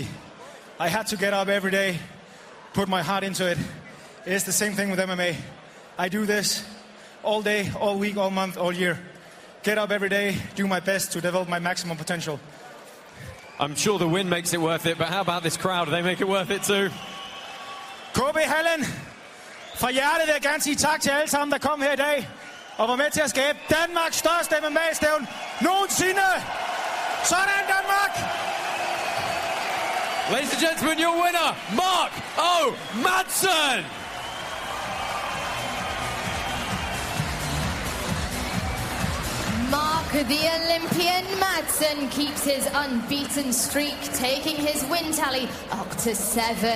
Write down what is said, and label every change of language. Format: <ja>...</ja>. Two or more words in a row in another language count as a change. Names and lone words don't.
<en>I had to get up every day, put my heart into it. It's the same thing with MMA. I do this all day, all week, all month, all year. Get up every day, do my best to develop my maximum potential. I'm sure the win makes it worth it, but how about this crowd? Do they make it worth it too?</en> <da>KB Hallen, fra hjertet vil jeg gerne sige tak til alle sammen, der kom her i dag og var med til at skabe Danmarks største MMA-stævn nogensinde. Sådan, Danmark!</da> <en>Ladies and gentlemen, your winner, Mark O'Madsen! Mark the Olympian Madsen keeps his unbeaten streak, taking his win tally up to 7.</en>